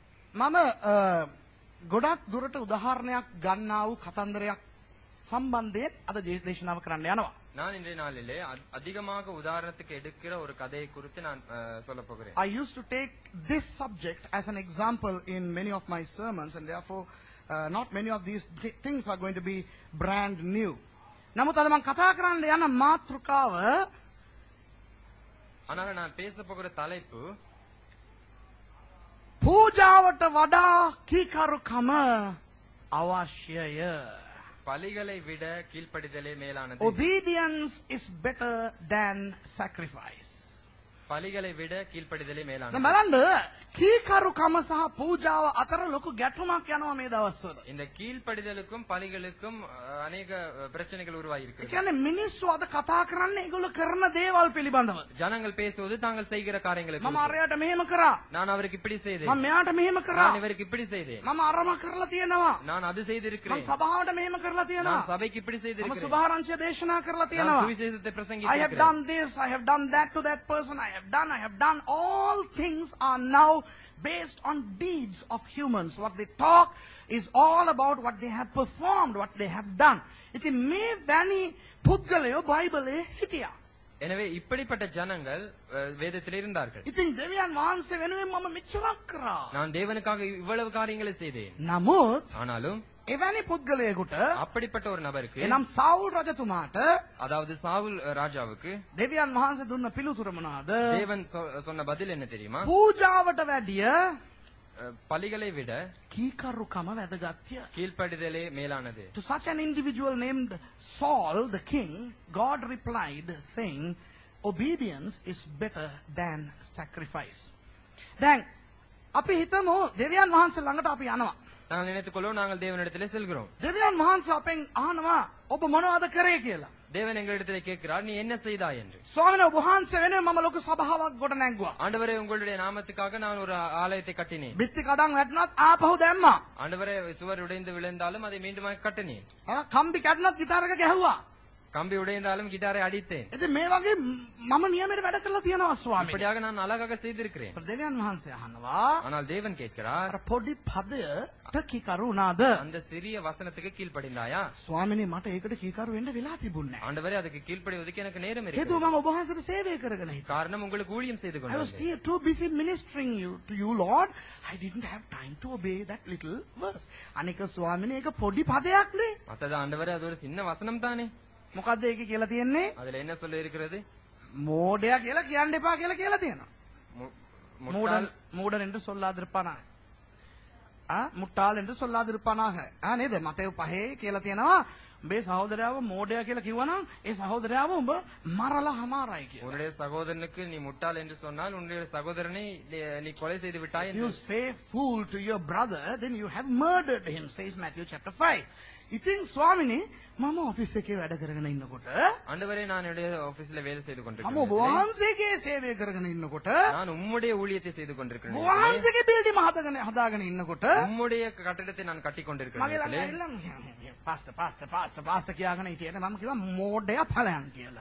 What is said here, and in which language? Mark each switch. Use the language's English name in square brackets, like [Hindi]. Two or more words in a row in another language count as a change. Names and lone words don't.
[Sinhala] මම ගොඩක් දුරට උදාහරණයක් ගන්නා වූ කතන්දරයක් සම්බන්ධයෙන් අද දේශනාව කරන්න යනවා. [Tamil] நான் இன்றைய நாளிலே அதிகமாக உதாரணத்துக்கு எடுக்கிற ஒரு கதையை குறித்து நான் சொல்ல போகிறேன். [English] I used to take this subject as an example in many of my sermons, and therefore not many of these things are going to be brand new. [Sinhala] නමුත් අද මම කතා කරන්න යන මාතෘකාව [Tamil] ஆனால் நான் பேச போகிற தலைப்பு [Sinhala] පූජාවට වඩා කීකරුකම අවශ්‍යය. [Tamil] பலிகளை விட கீழ்ப்படிதலே மேலானது. [English] Obedience is better than sacrifice. [Tamil] பலிகளை விட கீழ்ப்படிதலே மேலானது. [Sinhala] දැන් බලන්න කීකරුකම සහ පූජාව අතර ලොකු ගැටුමක් යනවා මේ දවස්වල. [Tamil] இந்த கீழ்ப்படிதலுக்கும் பலிகளுக்கும் अनेक பிரச்சனைகள் உருவாகி [Sinhala] ඒ [Tamil] இருக்கு. [Sinhala] කියන්නේ මිනිස්සු අද කතා කරන්නේ ඒගොල්ලෝ කරන දේවල් පිළිබඳව. [Tamil] ஜனங்கள் பேசுவது தாங்கள் செய்கிற காரியங்களை [Sinhala] මම [Tamil] குறித்து. [Sinhala] අරයට මෙහෙම කරා. [Tamil] நான் அவருக்கு இப்படி செய்தேன். [Sinhala] මම මෙයාට මෙහෙම කරා. [Tamil] நான் இவருக்கு இப்படி செய்தேன். [Sinhala] මම අරම කරලා තියෙනවා. [Tamil] நான் அது [Sinhala] මම [Tamil] செய்திருக்கிறேன். [Sinhala] සභාවට මෙහෙම කරලා තියෙනවා. [Tamil] நான் சபைக்கு இப்படி [Sinhala] මම [Tamil] செய்திருக்கிறேன். [Sinhala] සුභාරංශය දේශනා කරලා [Tamil] நான் [Sinhala] තියෙනවා. [Tamil] சுவிசேஷத்தை [English] I have [Tamil] பிரசங்கித்திருக்கிறேன். [English] done this, I have done that to that person, I have done. All things are now based on deeds of humans. What they talk is all about what they have performed, what they have done. [Sinhala] ඉතින් මේ වැනි පුද්ගලයෝ බයිබලයේ හිටියා. [Tamil] எனவே இப்படிப்பட்ட ஜனங்கள் வேதத்தில் இருந்தார்கள். [Sinhala] ඉතින් දෙවියන් වහන්සේ වෙනුවෙන් මම මෙච්චරක් කරා. [Tamil] நான் தேவனுக்காக இவ்வளவு காரியங்களை செய்தேன். [Sinhala] නමුත් [Tamil] ஆனாலும் [Sinhala] එවැනි පුද්ගලයෙකුට [Tamil] அப்படிப்பட்ட ஒரு நபருக்கு, [Sinhala] එනම් සවුල් රජතුමාට [Tamil] அதாவது சாவுல் ராஜாவுக்கு [Sinhala] දෙවියන් වහන්සේ දුන්න පිළිතුර මොනවාද? [Tamil] தேவன் சொன்ன பதில் என்ன தெரியுமா? [Sinhala] පූජාවට වැඩිය [Tamil] பலிகளை விட [Sinhala] කීකරුකම වැදගත්ය. [Tamil] கீழ்ப்படிதலே மேலானது. [English] To such an individual named Saul, the king, God replied saying, obedience is better than sacrifice. [Sinhala] දැන් අපි හිතමු දෙවියන් වහන්සේ ළඟට අපි යනවා. [Tamil] நாங்கள் நினைத்துக் கொள்வோம், நாங்கள் தேவனிடத்திலே செல்கிறோம். [Sinhala] දෙවියන් වහන්සේ අපෙන් අහනවා ඔබ මොනවද කරේ කියලා. [Tamil] தேவன் எங்களிடத்திலே கேட்கிறார், நீ என்ன செய்தாய் என்று. [Sinhala] ස්වාමීන් වහන්සේ වෙනුවෙන් මම ලොකු සභාවක් ගොඩ නැංගුවා. [Tamil] ஆண்டவரே, உங்களுடைய நாமத்துக்காக நான் ஒரு ஆலயத்தை கட்டினேன். [Sinhala] බිත්ති කඩන් වැටුණත් ආපහු දැම්මා. [Tamil] ஆண்டவரே, சுவர் உடைந்து விழுந்தாலும் அதை மீண்டும் கட்டினேன். [Sinhala] කම්බි කැඩුණත් ගිටාර එක ගැහුවා. [Tamil] கம்பி உடைந்தாலும் கிட்டாரை அடித்தேன். [Sinhala] ඉතින් මේ වගේ මම නියමයට වැඩ කරලා තියෙනවා ස්වාමීන්. [Tamil] இப்படியாக நான் அழகாக செய்திருக்கிறேன். [Sinhala] දෙවියන් වහන්සේ අහනවා [Tamil] ஆனால் தேவன் கேட்கிறார், [Sinhala] අර පොඩි පදයට කීකරු වුණාද? [Tamil] அந்த சிறிய வசனத்துக்கு கீழ்ப்படிந்தாயா? [Sinhala] ස්වාමීනි මට ඒකට කීකරු වෙන්න වෙලා තිබුණේ නැහැ. [Tamil] ஆண்டவரே, அதுக்கு கீழ்ப்படிவதற்கு எனக்கு நேரம் [Sinhala] හේතුව [Tamil] இருக்கு. [Sinhala] මම ඔබ වහන්සේට සේවය කරගෙන හිටියා. [Tamil] காரணம், உங்களுக்கு ஊழியம் செய்து [English] I was [Tamil] கொண்டிருந்தேன். [English] too busy ministering to you Lord. I didn't have time to obey that little verse. [Sinhala] අනික ස්වාමීනි ඒක පොඩි පදයක් නේ. [Tamil] மத்தது ஆண்டவரே, அது ஒரு சின்ன வசனம் தானே. [Sinhala] මොකද්ද ඒකේ කියලා තියෙන්නේ? [Tamil] அதுல என்ன சொல்ல இருக்கிறது? [Sinhala] මෝඩයා කියලා කියන්න එපා කියලා කියලා තියෙනවා. [Tamil] முட்டாள் மூடன் என்று சொல்லாதிருப்பானாக. முட்டாள் என்று சொல்லாதிருப்பானாக. [Sinhala] නේද? මතේ 5 කියලා තියෙනවා. උඹේ සහෝදරයාව මෝඩයා කියලා කිව්වනම් ඒ සහෝදරයාව උඹ මරලා හමාරයි කියලා. [Tamil] உன்னுடைய சகோதரனுக்கு நீ முட்டாள் என்று சொன்னால் உன்னுடைய சகோதரனை நீ கொலை செய்து விட்டாய் [English] You [Tamil] என்று. [English] say fool to your brother, then you have murdered him, says Matthew chapter 5. [Sinhala] ඉතින් ස්වාමිනේ මම ඔෆිස් එකේ වැඩ කරගෙන ඉන්නකොට [Tamil] ஆண்டவரே, நான் என்னுடைய ஆபீஸ்ல வேலை செய்து [Sinhala] මම [Tamil] கொண்டிருக்கிறேன். [Sinhala] වහන්සේගේ சேவை කරගෙන ඉන්නකොට [Tamil] நான் உம்முடைய ஊழியத்தை செய்து கொண்டிருக்கிறேன். [Sinhala] වහන්සේගේ බිල්ඩිම හදාගෙන ඉන්නකොට [Tamil] உம்முடைய கட்டடத்தை நான் கட்டி [Sinhala] මගේ [Tamil] கொண்டிருக்கிறேன். [Sinhala] ළඟ ඇවිල්ලා පාස්ටර් කියලා හිටියට මම කිව්වා මෝඩයා ඵලයන් කියලා.